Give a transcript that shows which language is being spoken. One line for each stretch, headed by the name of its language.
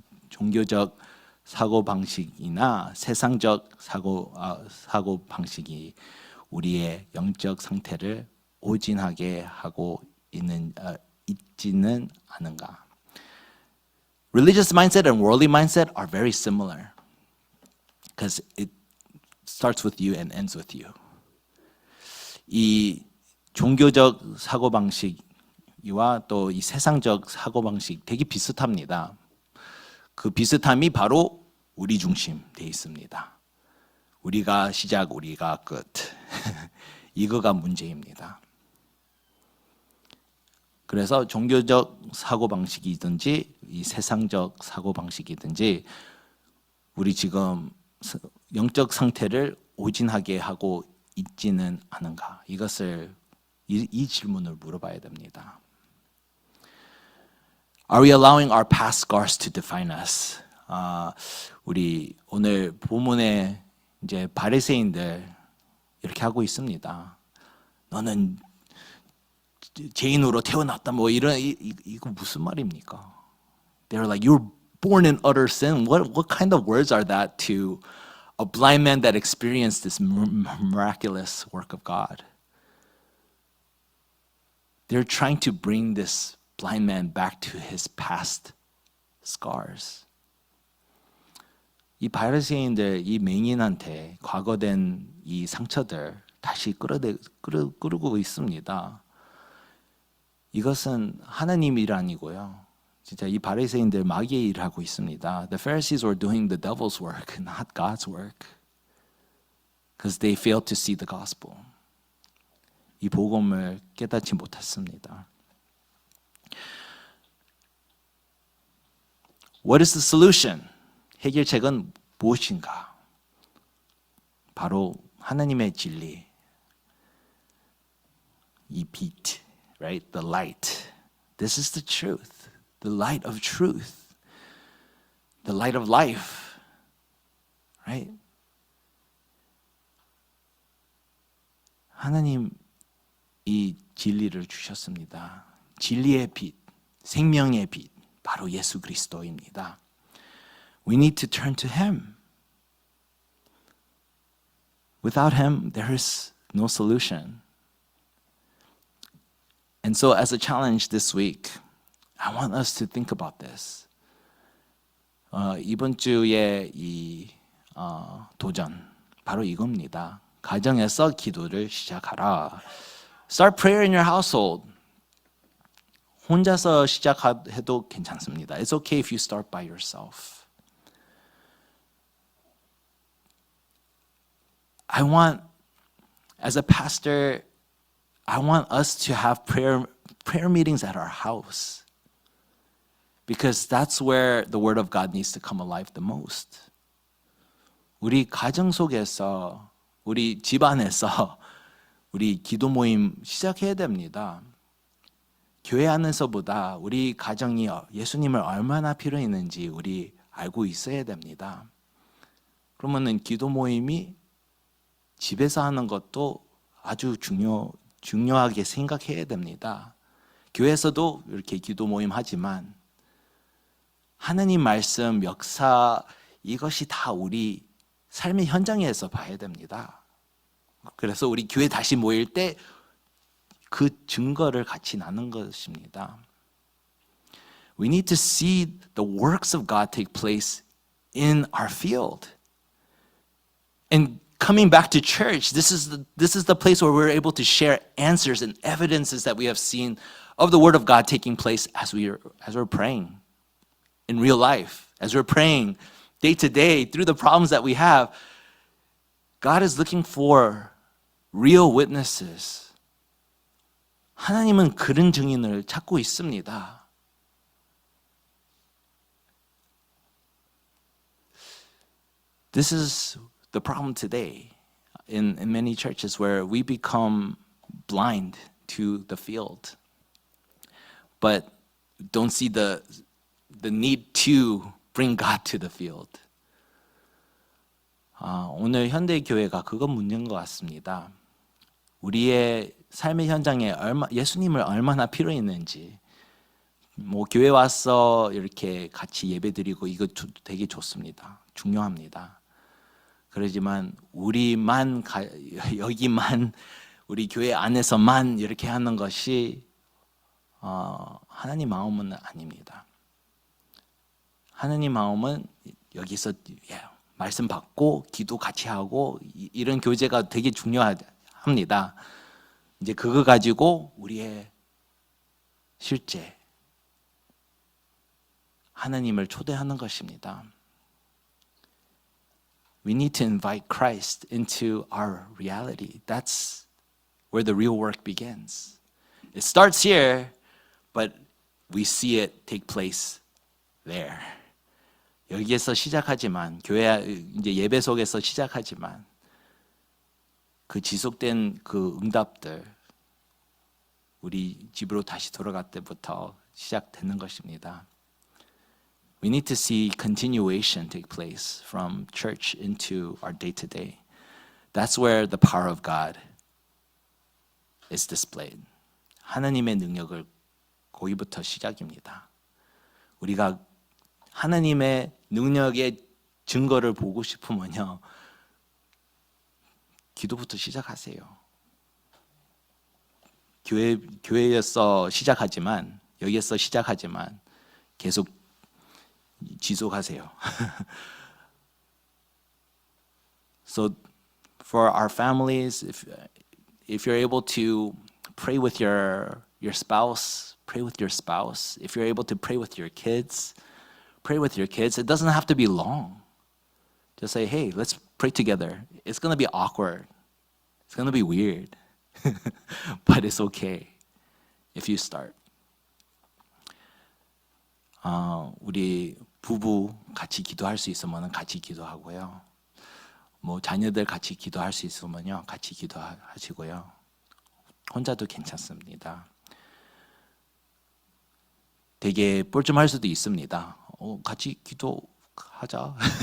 Korean: 종교적 사고 방식이나 세상적 사고 방식이 우리의 영적 상태를 오진하게 하고 있지는 않은가?
English: Religious mindset and worldly mindset are very similar because it starts with you and ends with you.
Korean: 이 종교적 사고 방식과 또 이 세상적 사고 방식 되게 비슷합니다. 그 비슷함이 바로 우리 중심 돼 있습니다. 우리가 시작, 우리가 끝. 이거가 문제입니다. 그래서 종교적 사고 방식이든지 이 세상적 사고 방식이든지 우리 지금 영적 상태를 오진하게 하고 있지는 않은가? 이것을 이 질문을 물어봐야 됩니다.
English: Are we allowing our past scars to define us?
Korean: 우리 오늘 본문에 이제 바리새인들 이렇게 하고 있습니다. 너는 죄인으로 태어났다 뭐 이거 무슨 말입니까?
English: They're like you're born in utter sin. What kind of words are that to a blind man that experienced this miraculous work of God? They're trying to bring this blind man back to his past scars.
Korean: 이 바리새인들, 이 맹인한테 과거된 이 상처들 다시 끌어오고 있습니다. 이것은 하나님 일 아니고요. 진짜 이 바리새인들 마귀의 일을 하고 있습니다.
English: The Pharisees were doing the devil's work, not God's work. Because they failed to see the gospel.
Korean: 이 복음을 깨닫지 못했습니다.
English: What is the solution?
Korean: 해결책은 무엇인가? 바로 하나님의 진리. 이 빛,
English: right? The light. This is the truth. The light of truth. The light of life. Right?
Korean: 하나님 이 진리를 주셨습니다. 진리의 빛, 생명의 빛, 바로 예수 그리스도입니다.
English: We need to turn to Him. Without Him, there is no solution. And so as a challenge this week, I want us to think about this.
Korean: 이번 주에 이 도전, 바로 이겁니다. 가정에서 기도를 시작하라.
English: Start prayer in your household.
Korean: 혼자서 시작해도 괜찮습니다.
English: It's okay if you start by yourself. I want, as a pastor, I want us to have prayer meetings at our house. Because that's where the Word of God needs to come alive the most.
Korean: 우리 가정 속에서, 우리 집안에서 우리 기도 모임 시작해야 됩니다. 교회 안에서보다 우리 가정이 예수님을 얼마나 필요로 있는지 우리 알고 있어야 됩니다. 그러면은 기도 모임이 집에서 하는 것도 아주 중요하게 생각해야 됩니다. 교회에서도 이렇게 기도 모임 하지만 하나님 말씀, 역사 이것이 다 우리 삶의 현장에서 봐야 됩니다. 그래서 우리 교회 다시 모일 때 그 증거를 같이 나눈 것입니다.
English: We need to see the works of God take place in our field. And coming back to church, this is the place where we're able to share answers and evidences that we have seen of the Word of God taking place as we're praying in real life, as we're praying day to day through the problems that we have. God is looking for real witnesses.
Korean: 하나님은 그런 증인을 찾고 있습니다.
English: This is the problem today in many churches where we become blind to the field, but don't see the need to bring God to the field.
Korean: 오늘 현대 교회가 그건 문제인 것 같습니다. 우리의 삶의 현장에 예수님을 얼마나 필요로 있는지, 뭐 교회 와서 이렇게 같이 예배드리고 이거 되게 좋습니다. 중요합니다. 그러지만 우리만 여기만 우리 교회 안에서만 이렇게 하는 것이 하나님 마음은 아닙니다. 하나님 마음은 여기서 말씀 받고 기도 같이 하고 이런 교제가 되게 중요합니다. 이제 그거 가지고 우리의 실제 하나님을 초대하는 것입니다.
English: We need to invite Christ into our reality. That's where the real work begins. It starts here, but we see it take place there.
Korean: 여기에서 시작하지만 교회 이제 예배 속에서 시작하지만 그 지속된 그 응답들 우리 집으로 다시 돌아갈 때부터 시작되는 것입니다.
English: We need to see continuation take place from church into our day-to-day. That's where the power of God is displayed.
Korean: 하나님의 능력을 거기부터 시작입니다. 우리가 하나님의 능력의 증거를 보고 싶으면요, 기도부터 시작하세요. 교회에서 시작하지만, 여기에서 시작하지만 계속 지속하세요.
English: So for our families, if you're able to pray with your your spouse, pray with your spouse. If you're able to pray with your kids, pray with your kids. It doesn't have to be long. Just say, hey, let's pray together. It's going to be awkward. It's going to be weird. But it's okay if you start.
Korean: 우리 부부 같이 기도할 수 있으면 같이 기도하고요. 뭐 자녀들 같이 기도할 수 있으면요, 같이 기도하시고요. 혼자도 괜찮습니다. 되게 뻘쭘할 수도 있습니다. 같이 기도하자.